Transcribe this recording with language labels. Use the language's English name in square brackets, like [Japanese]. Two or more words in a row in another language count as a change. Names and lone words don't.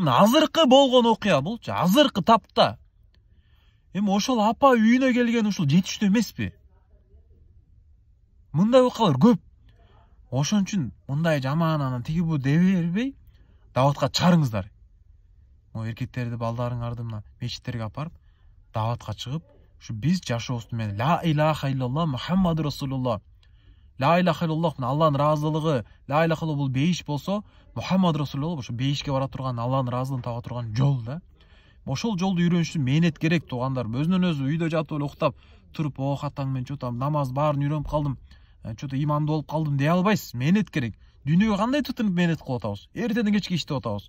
[Kyrgyz] Мына азыркы болгон окуя булчу, азыркы тапта. Ошол апа үйүнө келген ушул жетиштүү эмеспи? Мындай окуялар көп. Ошон үчүн мындай жаман анан тиги бу дей бербей, даватка чыгарыңыздар. Эркектерди, балдарыңарды мына мечиттерге апарып, даватка чыгып, ушу биз жашообузду менен [Arabic] لا إله إلا الله محمد رسول الله. لا إله إلا الله [Kyrgyz] Алланын ыраазылыгы, [Arabic] لا إله إلا الله [Kyrgyz] бул бейиш болсо, [Arabic] محمد رسول الله [Kyrgyz] ошо бейишке бара турган, Алланын ыраазылыгын таба турган жол да. Ошол жолду үйрөнүш үчүн мээнет керек, туугандар. Өзүнөн өзү үйдө жатып эле уктап туруп, хатаң мен чотам, намаз баарын үйрөнүп калдым, чото имандуу болуп калдым дей албайсыз. Мээнет керек. Дүйнөгө кандай тутунуп мээнет кылып атабыз? Эртеден кечке иштеп атабыз.